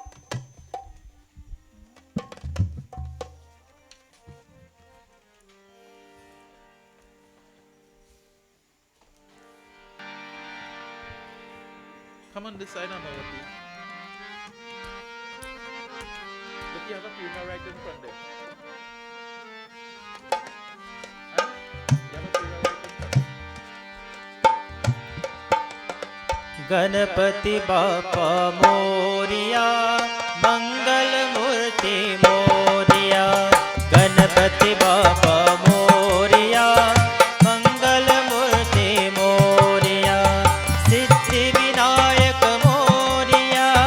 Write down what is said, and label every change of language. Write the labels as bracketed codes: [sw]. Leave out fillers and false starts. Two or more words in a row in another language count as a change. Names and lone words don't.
[en] Come on this side, I know what it is. Look, you have a puja right in front there. Huh? You have a puja right in front. [mr] गणपति बापा मोरिया मंगल मूर्ति मोरिया गणपति बापा मोरिया मंगल मूर्ति मोरिया सिद्धि विनायक मोरिया